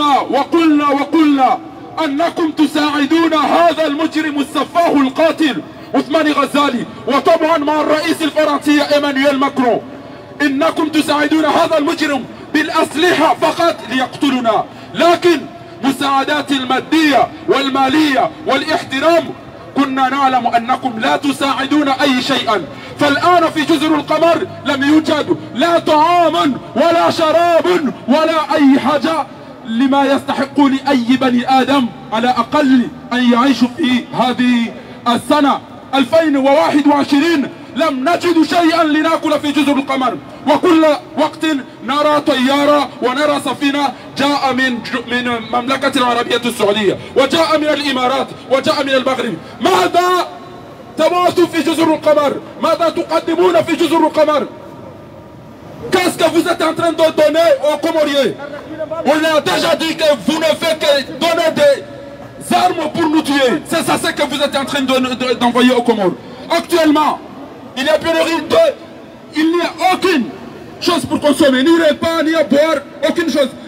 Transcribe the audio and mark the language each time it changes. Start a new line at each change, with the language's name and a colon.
Arabic: وقلنا أنكم تساعدون هذا المجرم السفاه القاتل عثمان غزالي وطبعا مع الرئيس الفرنسي إيمانويل ماكرون إنكم تساعدون هذا المجرم بالأسلحة فقط ليقتلنا لكن مساعدات المادية والمالية والاحترام كنا نعلم أنكم لا تساعدون أي شيئا. فالآن في جزر القمر لم يوجد لا طعام ولا شراب ولا أي حاجة لما يستحق لأي بني آدم على أقل أن يعيشوا في هذه السنة 2021. لم نجد شيئا لنأكل في جزر القمر، وكل وقت نرى طيارة ونرى سفينة جاء من المملكة العربية السعودية وجاء من الإمارات وجاء من المغرب. ماذا تموتوا في جزر القمر؟ ماذا تقدمون في جزر القمر؟
French: Qu'est-ce que vous êtes en train de donner aux Comoriens? On a déjà dit que vous ne faites que donner des armes pour nous tuer. C'est ça ce que vous êtes en train d'envoyer aux Comores. Actuellement, il y a pénurie il n'y a aucune chose pour consommer, ni repas, ni à boire, aucune chose.